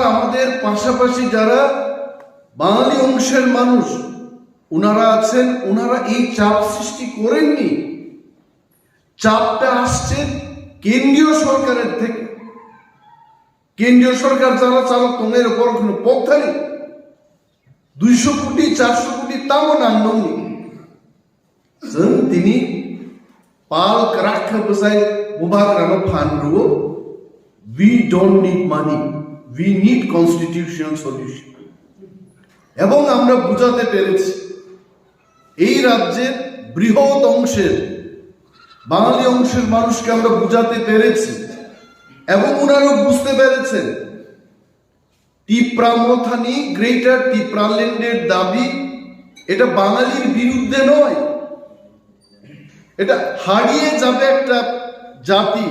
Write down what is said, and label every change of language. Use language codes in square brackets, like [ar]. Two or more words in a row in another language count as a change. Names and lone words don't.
[bn] আমাদের পাশাপাশি যারা বাঙালি অংশের মানুষ ওনারা আছেন ওনারা এই চাপ সৃষ্টি করেননি চাপটা আসছে কেন্দ্রীয় সরকারের থেকে কেন্দ্রীয় সরকার যারা চালক তোমার উপর কোনো পক্ষ নেই 200 কোটি 400 কোটি তাও [trp] নামনি जों दिनै पाल क्राख बसाय बुबाग्रानो फानरुओ [en] we don't need money we need constitutional solution [bn] এবং আমরা বুঝাতে পেরেছি এই রাজ্যের বৃহৎ অংশের বাঙালি অংশের মানুষকে আমরা বুঝাতে পেরেছি এবং ওনারা বুঝতে পেরেছেন তিপ্রামথানি গ্রেটার তিপ্রাল্যান্ডের দাবি এটা বাঙালির বিরুদ্ধে নয় এটা হারিয়ে যাবে একটা জাতি।